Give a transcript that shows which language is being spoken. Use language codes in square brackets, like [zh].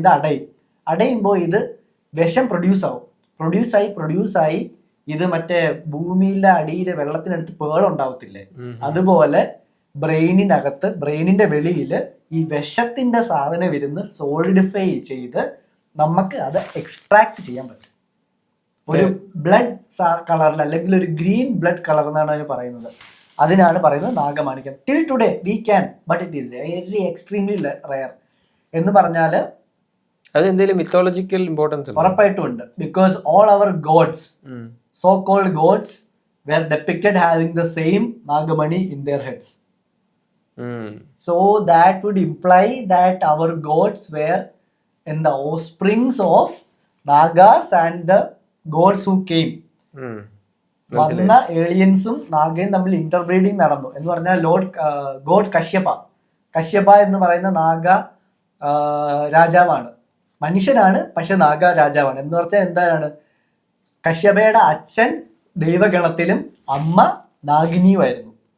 [ml] ഇത് അടയുമ്പോൾ ഇത് വിഷം പ്രൊഡ്യൂസായി ഇത് മറ്റേ ഭൂമിയിലെ അടിയിൽ വെള്ളത്തിനടുത്ത് പേളുണ്ടാവത്തില്ലേ, അതുപോലെ ബ്രെയിനിന്റെ വെളിയിൽ ഈ വിഷത്തിന്റെ സാധനം ഇരുന്ന് സോളിഡിഫൈ ചെയ്ത് നമുക്ക് അത് എക്സ്ട്രാക്ട് ചെയ്യാൻ പറ്റും. ഒരു ബ്ലഡ് കളറിൽ, അല്ലെങ്കിൽ ഒരു ഗ്രീൻ ബ്ലഡ് കളർ എന്നാണ് അതിന് പറയുന്നത്. അതിനാണ് പറയുന്നത് നാഗമാണിക്യം. [en] Till today we can, but it is very extremely rare. [ml] എന്ന് പറഞ്ഞാൽ അത് എന്തെങ്കിലും മിത്തോളജിക്കൽ ഇമ്പോർട്ടൻസ് ഉറപ്പായിട്ടും ഉണ്ട്. [en] Because all our gods, so called gods, were depicted having the same nagamani in their heads. So that would imply that our gods were in the offsprings of Nagas and the gods who came. [ml] വന്ന ഏലിയൻസും നാഗയും തമ്മിൽ ഇന്റർബ്രീഡിങ് നടന്നു. എന്ന് പറഞ്ഞാൽ God Kashyapa എന്ന് പറയുന്ന നാഗ രാജാവാണ്. മനുഷ്യനാണ്, പക്ഷെ നാഗ രാജാവാണ്. എന്ന് പറഞ്ഞാൽ എന്താണ്, കശ്യപയുടെ അച്ഛൻ ദൈവഗണത്തിലും അമ്മ നാഗിനിയുമായിരുന്നു.